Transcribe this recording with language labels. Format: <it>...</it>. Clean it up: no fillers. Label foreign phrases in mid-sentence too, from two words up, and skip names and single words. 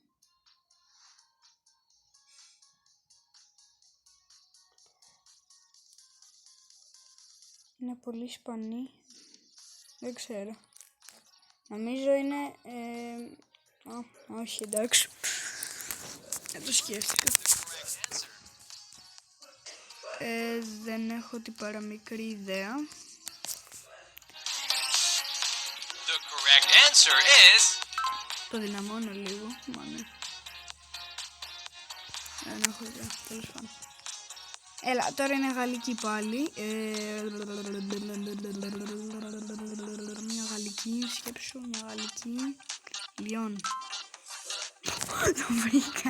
<el>Είναι πολύ Ισπανοί. Δεν ξέρω. Νομίζω είναι... όχι, εντάξει. Δεν το σκέφτηκα. Δεν έχω την παραμικρή ιδέα.</el> <en>The correct answer is...</en> <el>Το δυναμώνω λίγο, μάλλον. Δεν έχω ιδέα, τέλος πάντων. Έλα, τώρα είναι γαλλική πάλι. Μια γαλλική, σκέψου, μια γαλλική. Λιόν. Το βρήκα.</el>